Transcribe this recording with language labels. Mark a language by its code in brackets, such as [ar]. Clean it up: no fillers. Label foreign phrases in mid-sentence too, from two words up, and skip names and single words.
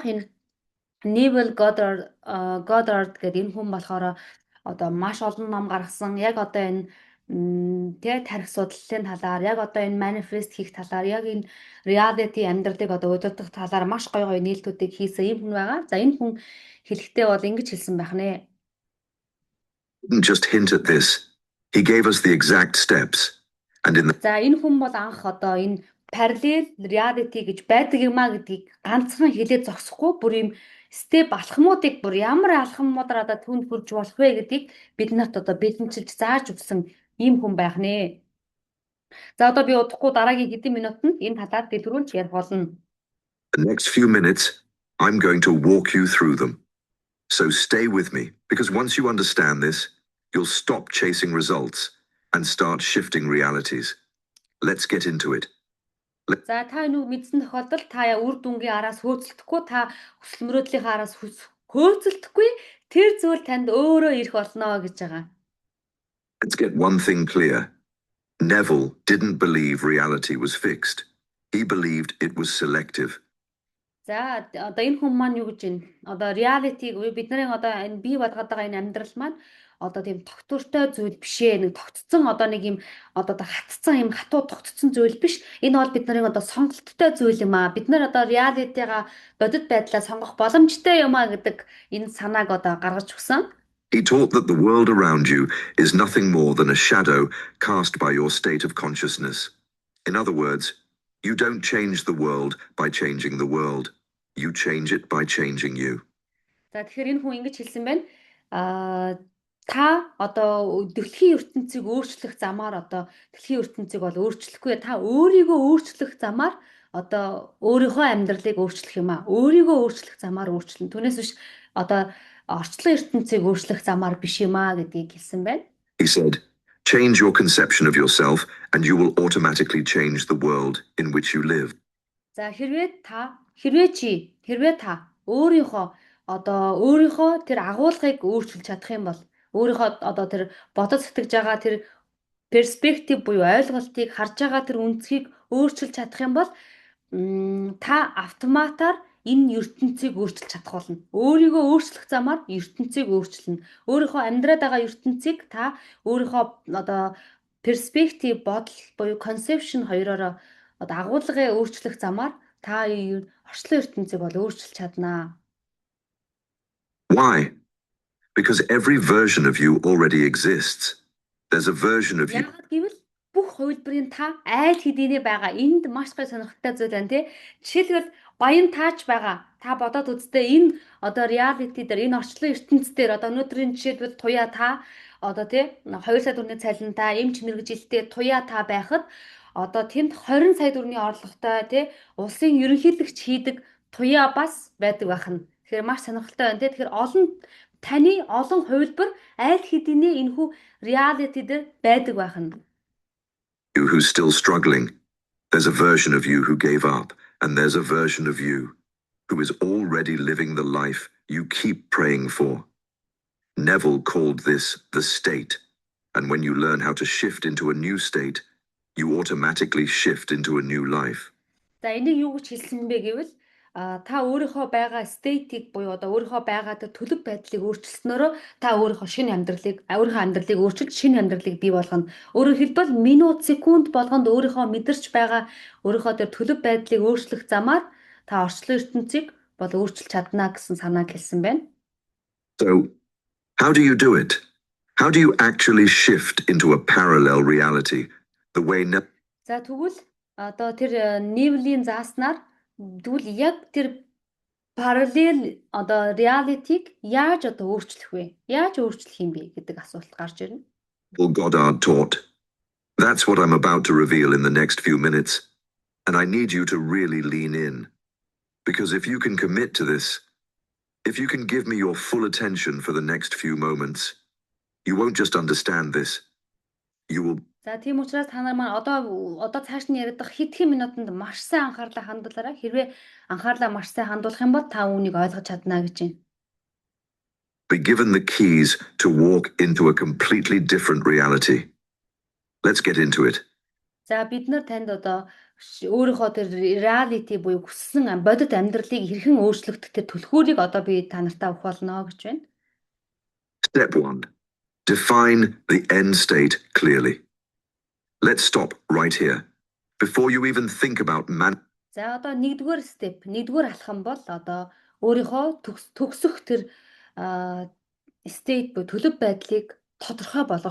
[mn] Энэ Neville Goddard гэдэг энэ хүн болохоор одоо маш олон ном гаргасан. Яг одоо энэ тэгээ тарих судлалын талаар, яг одоо энэ манифест хийх талаар, яг энэ reality амьдралыг одоо удирдах талаар маш гоё гоё нээлтүүдийг хийсэн юм хүн байгаа. За энэ хүн хэлэхдээ бол ингэж хэлсэн байх нэ. [en] Didn't just hint at this. He gave us the exact steps. And in the [mn] За энэ хүн бол анх одоо энэ параллел reality гэж байдаг юм а гэдгийг ганцхан хэлээд зогсохгүй бүр юм степ алхмуудыг бүр ямар алхмуудаар одоо түнд хүрж болох вэ гэдгийг биднэрт одоо бэлэнчилж зааж өгсөн ийм хүн байх нэ. За одоо би удахгүй дараагийн хэдэн минутанд энэ талаар дэлгэрүүлж ярих болно. [en] The next few minutes, I'm going to walk you through them. So stay with me, because once you understand this, you'll stop chasing results and start shifting realities. Let's get into it. [mn] За та энэ мэдсэн тохиолдолд та үр дүнгийн араас хөөцөлдөхгүй, та хүсэл мөрөөдлийн араас хөөцөлдөхгүй тэр зүйл танд өөрөө ирэх болно гэж байгаа. [en] Let's get one thing clear. Neville didn't believe reality was fixed. He believed it was selective. [mn] За одоо энэ хүн маань юу гэж байна? Одоо reality бидний одоо энэ бий болгоод байгаа энэ амьдрал маань одоо тийм тогтвортой зүйл биш ээ. Нэг тогтцсон одоо нэг юм одоо хатцсан юм хатуу тогтцсон зүйл биш. Энэ бол бидний одоо сонголттой зүйл юм аа. Бид нар одоо reality-га бодит байдлаа сонгох боломжтой юм аа гэдэг энэ санааг одоо гаргаж өгсөн. [en] He taught that the world around you is nothing more than a shadow cast by your state of consciousness. In other words, you don't change the world by changing the world. You change it by changing you. [mn] За тэгэхээр энэ хүн ингэж хэлсэн байна. Та одоо дэлхийн ертөнцийг өөрчлөх замаар одоо дэлхийн ертөнцийг бол өөрчлөхгүй. Та өөрийгөө өөрчлөх замаар одоо өөрийнхөө амьдралыг өөрчлөх юм аа. Өөрийгөө өөрчлөх замаар өөрчлөн. Түүнээс биш одоо орчлон ертөнцийг өөрчлөх замаар биш юм аа гэдгийг хэлсэн байна. [en] He said, change your conception of yourself and you will automatically change the world in which you live. [mn] За хэрвээ та өөрийнхөө тэр агуулгыг өөрчилж чадах юм бол өөрийнхөө одоо тэр бодож сэтгэж байгаа тэр перспектив буюу ойлголтыг харж байгаа тэр үнцгийг өөрчилж чадах юм бол та автоматар энэ ертөнцийг өөрчилж чадах болно. Өөрийгөө өөрчлөх замаар ертөнцийг өөрчилнө. Өөрийнхөө амьдраад байгаа ертөнцийг та өөрийнхөө одоо перспектив бодол буюу conception хоёроор одоо агуулгыг өөрчлөх замаар та орчлон ертөнцийг бол өөрчилж чаднаа. [en] Why? Because every version of you already exists. There's a version of you. [mn] Яагаад гэвэл бүх хувилбарын та айл хэдийнэ байгаа. Энд маш гой сонирхолтой зүйл байна тий. Жишээлбэл баян таач байгаа. Та бодоод үзтээ энэ одоо reality дээр энэ орчлон ертөнц дээр одоо өнөөдрийн жишээлбэл туяа та одоо тий 2 сая төгрөгийн цалинтай эмч мэрэгжилтэй туяа та байхад одоо тэнд 20 сая төгрөгийн орлоготой тий улсын ерөнхийлөгч хийдэг туяа бас байдаг байх нь. Тэгэхээр маш сонирхолтой байна тий. Тэгэхээр таны олон хувилбар айл хэдийнэ энэхүү reality дээр байдаг байх нь. [en] You who's still struggling. There's a version of you who gave up, and there's a version of you who is already living the life you keep praying for. Neville called this the state, and when you learn how to shift into a new state, you automatically shift into a new life. [mn] За энийг юу гэж хэлсэн бэ гэвэл та өөрийнхөө байгаа стейтийг буюу одоо өөрийнхөө байгаа төлөв байдлыг өөрчилснөөрөө та өөрийнхөө амьдралыг өөрчилж шинэ амьдралыг бий болгоно. Өөрөөр хэлбэл минут, секунд болгонд өөрийнхөө мэдэрч байгаа өөрийнхөө тэр төлөв байдлыг өөрчлөх замаар та орчлон ертөнцийг бол өөрчилж чадна гэсэн санааг хэлсэн байна. [en] So, how do you do it? How do you actually shift into a parallel reality? The way [mn] За тэгвэл одоо тэр Невлийн зааснаар тэгвэл яг тэр параллел одоо реалитиг яаж одоо өөрчлөх вэ? Яаж өөрчлөх юм бэ гэдэг асуулт гарч ирнэ. [en] Goddard taught. That's what I'm about to reveal in the next few minutes, and I need you to really lean in. Because if you can commit to this, if you can give me your full attention for the next few moments, you won't just understand this, you will. [mn] За тийм учраас та нар маань одоо цааш нь яригдах хэдхэн минутанд маш сайн анхаарлаа хандуулаарай. Хэрвээ анхаарлаа маш сайн хандуулах юм бол та үүнийг ойлгож чадна гэж байна. [en] Be given the keys to walk into a completely different reality. Let's get into it. [mn] За бид нар танд одоо өөрийнхөө тэр reality буюу хүссэн бодит амьдралыг хэрхэн өөрчлөгдөх тэр түлхүүрийг одоо би та нартай өгөх болно гэж байна. [en] Step 1. Define the end state clearly. Let's stop right here. Before you even think about [mn] За одоо нэгдүгээр алхам бол одоо өөрийнхөө төгсөх тэр state буюу төлөв байдлыг тодорхой болгох.